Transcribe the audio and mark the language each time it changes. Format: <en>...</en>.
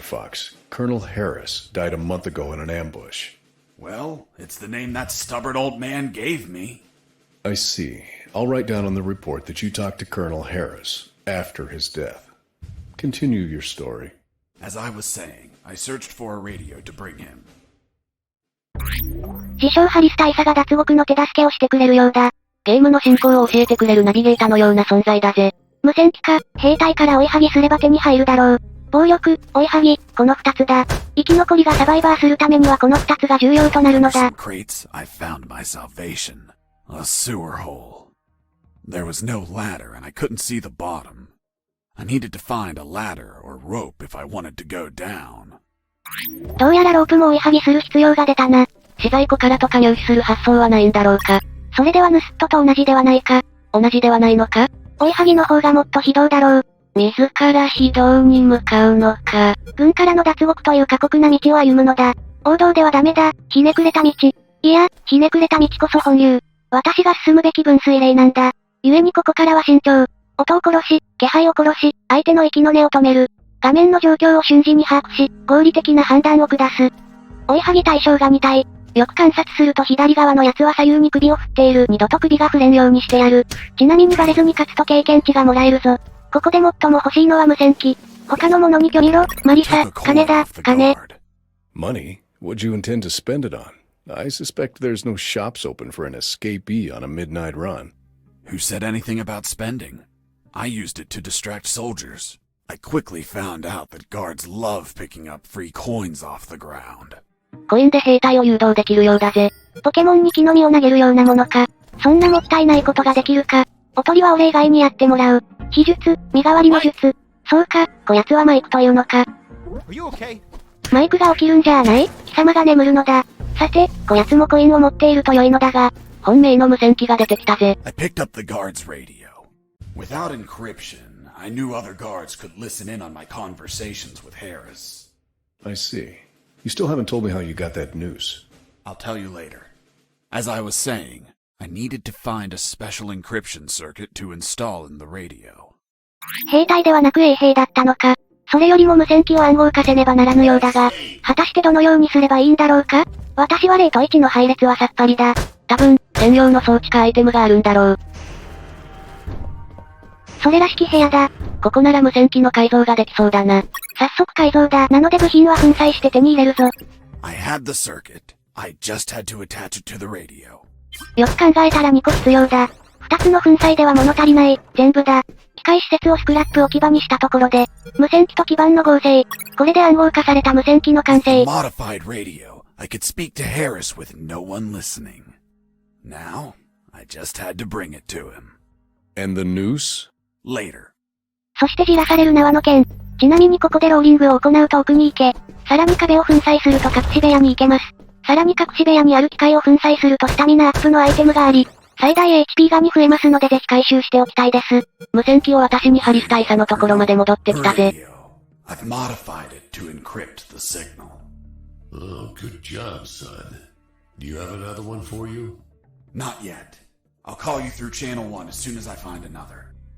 <en>Fox, Colonel Harris died a month ago in an ambush. Well, it's the name that stubborn old man gave me. I see. I'll write down on the report that you talked to Colonel Harris after his death. Continue your story. As I was saying, I searched for a radio to bring him.</en> <ja>自称ハリス大佐が脱獄の手助けをしてくれるようだ。ゲームの進行を教えてくれるナビゲーターのような存在だぜ。無線機か、兵隊から追いはぎすれば手に入るだろう。暴力、追いはぎ、この二つだ。生き残りがサバイバーするためにはこの二つが重要となるのだ。</ja> <en>In some crates, I found my salvation. A sewer hole. There was no ladder and I couldn't see the bottom. I needed to find a ladder or rope if I wanted to go down.</en> <ja>どうやらロープも追いはぎする必要が出たな。資材庫からとか入手する発想はないんだろうか。それでは盗っ人と同じではないか。同じではないのか？追いはぎの方がもっと非道だろう。自ら非道に向かうのか。軍からの脱獄という過酷な道を歩むのだ。王道ではダメだ、ひねくれた道。いや、ひねくれた道こそ本流。私が進むべき分水嶺なんだ。故にここからは慎重。音を殺し、気配を殺し、相手の息の根を止める。画面の状況を瞬時に把握し、合理的な判断を下す。追いはぎ対象が2体。よく観察すると左側のやつは左右に首を振っている。二度と首が振れんようにしてやる。ちなみにバレずに勝つと経験値がもらえるぞ。ここで最も欲しいのは無線機。他のものに興味ろ、マリサ、金だ、金。</ja> <en>Money? What'd you intend to spend it on? I suspect there's no shops open for an escapee on a midnight run. Who said anything about spending? I used it to distract soldiers. I quickly found out that guards love picking up free coins off the ground.</en> <ja>コインで兵隊を誘導できるようだぜ。ポケモンに木の実を投げるようなものか。そんなもったいないことができるか。おとりは俺以外にやってもらう。秘術、身代わりの術。そうか、こやつはマイクというのか。</ja> <en>Are you okay?</en> <ja>マイクが起きるんじゃあない？貴様が眠るのだ。さて、こやつもコインを持っていると良いのだが、本命の無線機が出てきたぜ。</ja> <en>I picked up the guard's radio. Without encryption, I knew other guards could listen in on my conversations with Harris. I see. You still haven't told me how you got that noose. I'll tell you later. As I was saying, I needed to find a special encryption circuit to install in the radio.</en> <ja>兵隊ではなく衛兵だったのか。それよりも無線機を暗号化せねばならぬようだが、果たしてどのようにすればいいんだろうか？私は0と1の配列はさっぱりだ。多分、専用の装置かアイテムがあるんだろう。それらしき部屋だ。ここなら無線機の改造ができそうだな。早速改造だ。なので部品は粉砕して手に入れるぞ。</ja> <en>I had the circuit. I just had to attach it to the radio.</en> <ja>よく考えたら2個必要だ。2つの粉砕では物足りない。全部だ。機械施設をスクラップ置き場にしたところで、無線機と基板の合成。これで暗号化された無線機の完成。</ja> <en>Modified radio. I could speak to Harris with no one listening. Now, I just had to bring it to him. And the noose? Later.</en> <ja>そしてじらされる縄の剣。ちなみにここでローリングを行うと奥に行け。さらに壁を粉砕すると隠し部屋に行けます。さらに隠し部屋にある機械を粉砕するとスタミナアップのアイテムがあり、最大 HP が2増えますのでぜひ回収しておきたいです。無線機を私にハリス大佐のところまで戻ってきたぜ。</ja> <en>Radio. I've modified it to encrypt the signal. Oh, good job, son. Do you have another one for you? Not yet. I'll call you through channel 1 as soon as I find another.</en>